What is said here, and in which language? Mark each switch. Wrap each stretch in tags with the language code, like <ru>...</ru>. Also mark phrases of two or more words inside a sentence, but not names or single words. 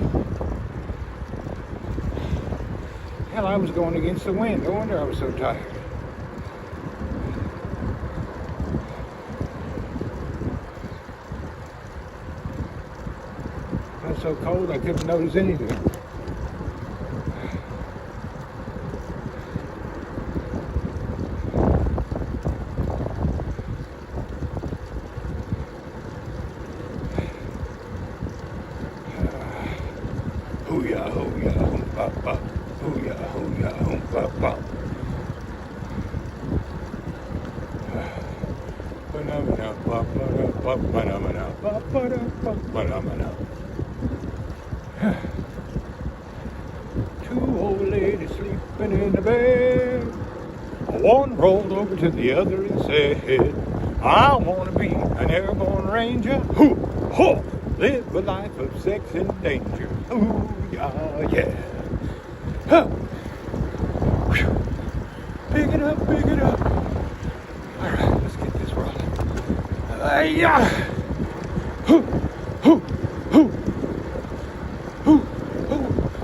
<en>Hell, I was going against the wind. No wonder I was so tired. I was so cold I couldn't notice anything. Hoo-yah, hoo-yah, hoo-bop-bop. Hoo-yah, hoo-yah, hoo-bop-bop. Two old ladies sleeping in the bed. One rolled over to the other and said, I want to be an airborne ranger. Hoo, ho, live a life of sex and danger. Ooh, yeah, yeah. Huh. Pick it up, pick it up. All right, let's get this rolling. Yeah. Hoo, hoo, hoo, hoo, hoo.</en>